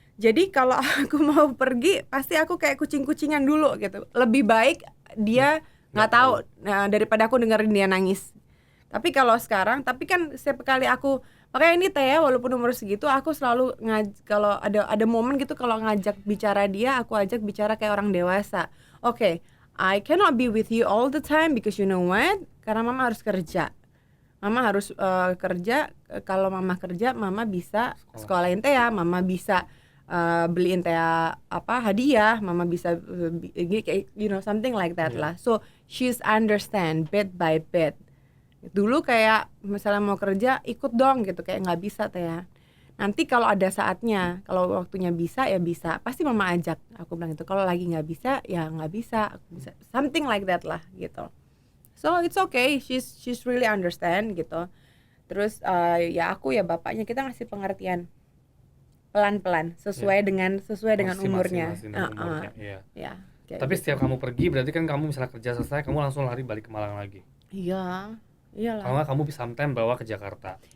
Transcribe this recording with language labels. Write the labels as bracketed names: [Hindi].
[Indonesian] Jadi kalau aku mau pergi pasti aku kayak kucing-kucingan dulu gitu. Lebih baik dia nggak tahu daripada aku dengerin dia nangis. Tapi kalau sekarang, tapi kan setiap kali aku makanya ini Teh walaupun umur segitu aku selalu kalau ada momen gitu kalau ngajak bicara dia, aku ajak bicara kayak orang dewasa. [English] Oke, I cannot be with you all the time because you know what? [Indonesian] Karena mama harus kerja. Mama harus kerja. Kalau mama kerja, mama bisa sekolahin Teh, mama bisa beliin Teh apa hadiah, mama bisa [English] you know something like that [Indonesian] lah. [English] So she's understand bit by bit. [Indonesian] Dulu kayak misalnya mau kerja ikut dong gitu, kayak nggak bisa Teh ya. Nanti kalau ada saatnya, kalau waktunya bisa ya bisa, pasti mama ajak. Aku bilang itu. Kalau lagi nggak bisa ya nggak bisa, aku bisa [English] something like that [Indonesian] lah gitu. [English] So it's okay, she's really understand gitu. [Indonesian] Terus ya aku ya bapaknya, kita ngasih pengertian pelan-pelan sesuai dengan umurnya. Umurnya, iya. Ya, tapi gitu. setiap kamu pergi berarti kan kamu misalnya kerja selesai kamu langsung lari balik ke Malang lagi. Iya, iyalah. Kalau nggak kamu bisa sometimes bawa ke Jakarta.